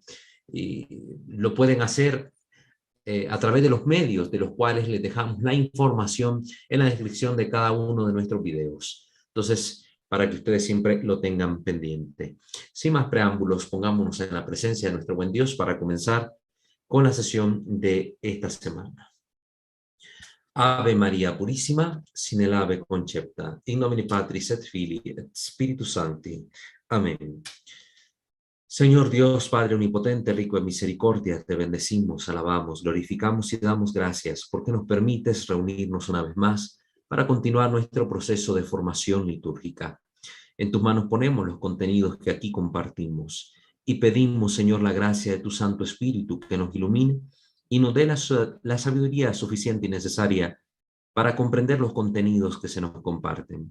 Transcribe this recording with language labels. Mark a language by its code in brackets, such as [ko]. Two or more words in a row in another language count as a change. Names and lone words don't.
[es] Y lo pueden hacer a través de los medios de los cuales les dejamos la información en la descripción de cada uno de nuestros videos. Entonces, para que ustedes siempre lo tengan pendiente. Sin más preámbulos, pongámonos en la presencia de nuestro buen Dios para comenzar con la sesión de esta semana. Ave María Purísima, sin el ave concepta, [la] in nomine Patris et Filii et Spiritus Sancti. [es] Amén. Señor Dios, Padre omnipotente, rico en misericordia, te bendecimos, alabamos, glorificamos y damos gracias porque nos permites reunirnos una vez más para continuar nuestro proceso de formación litúrgica. En tus manos ponemos los contenidos que aquí compartimos y pedimos, Señor, la gracia de tu Santo Espíritu que nos ilumine y nos dé la sabiduría suficiente y necesaria para comprender los contenidos que se nos comparten.